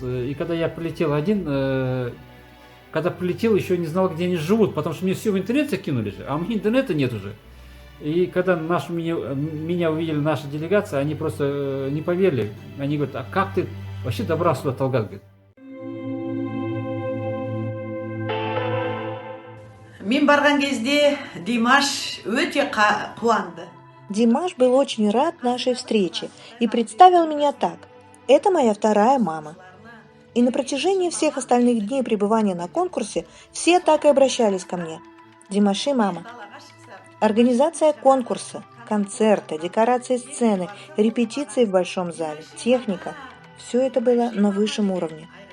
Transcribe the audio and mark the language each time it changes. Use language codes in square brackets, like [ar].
[ru] И когда я прилетел один, когда прилетел, еще не знал, где они живут, потому что мне все в интернет закинули же, а у меня интернета нет уже. И когда меня увидели наша делегация, они просто не поверили. Они говорят, а как ты вообще добрался сюда, Талгат? [kk] Мен барған кезде Димаш өте қуанды. [ru] Димаш был очень рад нашей встрече и представил меня так. Это моя вторая мама. И на протяжении всех остальных дней пребывания на конкурсе все так и обращались ко мне. Димаши, мама. Организация конкурса, концерта, декорации сцены, репетиции в большом зале, техника – все это было на высшем уровне.